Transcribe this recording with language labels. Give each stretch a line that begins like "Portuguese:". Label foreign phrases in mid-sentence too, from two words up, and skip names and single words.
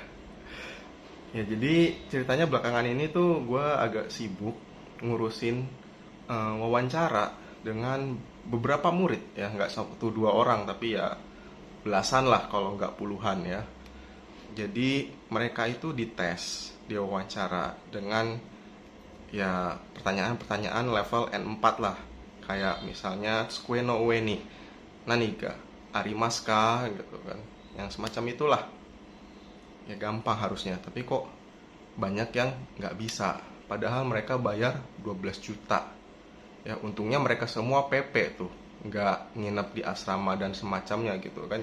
Indonesian: Ya jadi ceritanya belakangan ini tuh gue agak sibuk ngurusin wawancara dengan beberapa murid ya, nggak satu dua orang tapi ya belasan lah kalau nggak puluhan ya. Jadi mereka itu dites, diwawancara dengan ya pertanyaan-pertanyaan level N4 lah. Kayak misalnya
Japanese: 机の上に何がありますか
Indonesian: gitu kan. Yang semacam itulah. Ya gampang harusnya, tapi kok banyak yang nggak bisa. Padahal mereka bayar 12 juta. Ya untungnya mereka semua PP tuh, nggak nginep di asrama dan semacamnya gitu kan.